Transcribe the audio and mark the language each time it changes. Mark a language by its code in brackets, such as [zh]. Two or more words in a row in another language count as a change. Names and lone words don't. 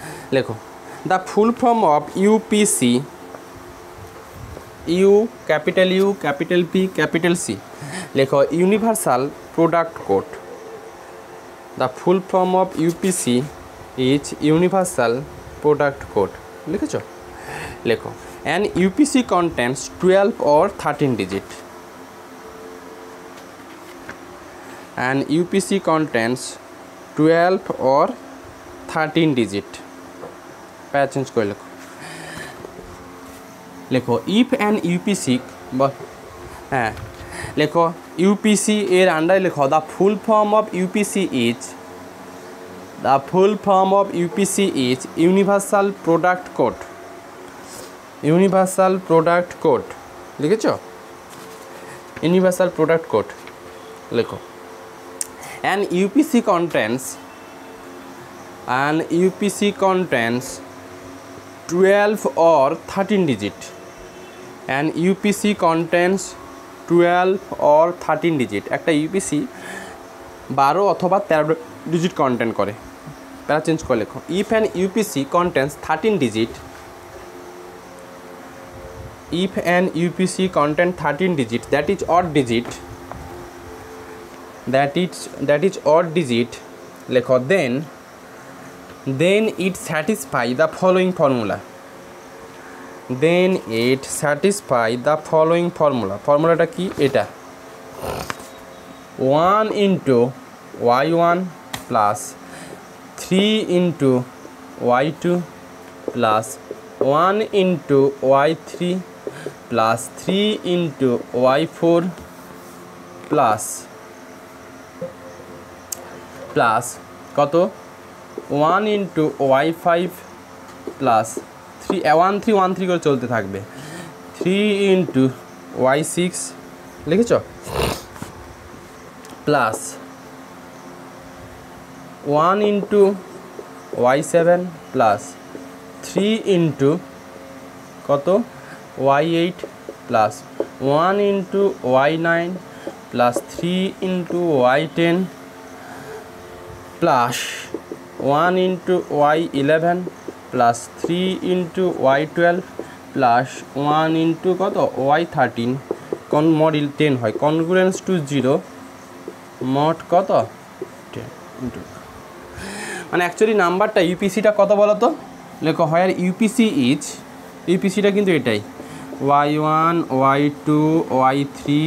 [en] লেখো The full form of UPC, U capital P capital C, লেখো Universal Product Code. The full form of UPC is Universal Product Code. [bn] লিখেছ? লেখো [en] An UPC contents 12 or 13 digit. An UPC contents 12 or 13 digit. [bn] প্যারা চেঞ্জ করে লেখো। [en] লেখো If an UPC, [bn] হ্যাঁ লেখো ইউপিসি এর আন্ডারে লেখো [en] The full form of UPC is, the full form of UPC is Universal Product Code. Universal Product Code লিখেছ? Universal Product Code লেখো। An UPC contents, an UPC contents 12 or 13 digit. An UPC contents 12 or 13 digit. [bn] একটা ইউপিসি 12 অথবা 13 ডিজিট কন্টেন্ট করে। প্যারা চেঞ্জ করে লেখো [en] If an UPC contents 13 digit, if an UPC content 13 digit, that is odd digit, that is odd digit, লেখো then it satisfy the following formula, then it satisfy the following formula। [bn] ফর্মুলাটা কি? [en] এটা 1 into y1 plus 3 into y2 plus 1 into y3 plus 3 into y4 plus [bn] কত [en] 1 into y5 plus 3 [bn] 1 3 1 3 করে চলতে থাকবে 3 into y6 লিখেছ [en] প্লাস 1 into y7 প্লাস 3 into কত y8 plus 1 into y9 plus 3 into y10 plus 1 into y11 plus 3 into y12 plus 1 into [bn] কত y13 কোন মডেল 10 হয় [en] congruence to [bn] 0 মোট কত 10 মানে অ্যাকচুয়ালি নাম্বারটা ইউপিসিটা কত বলো তো লেখো হয় আর [en] UPC is [bn] ইউপিসিটা কিন্তু এটাই y1 y2 y3